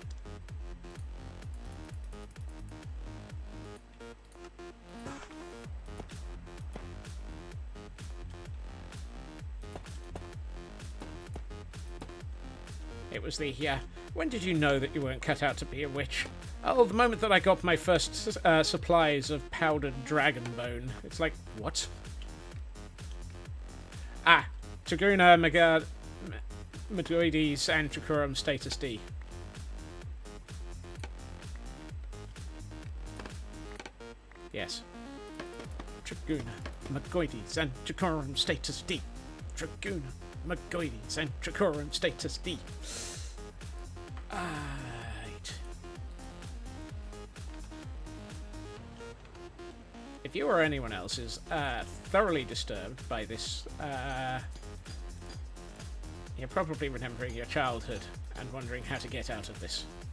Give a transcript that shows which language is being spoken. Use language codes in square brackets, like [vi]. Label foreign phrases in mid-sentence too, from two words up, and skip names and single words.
[en] It was the, when did you know that you weren't cut out to be a witch? Oh, the moment that I got my first supplies of powdered dragon bone. It's like, what? Ah, Traguna Megoides Antiquarium Status D. Yes. Traguna Megoides Antiquarium Status D. Traguna Megoides Antiquarium Status D. Right. if you or anyone else is thoroughly disturbed by this, you're probably remembering your childhood and wondering how to get out of this.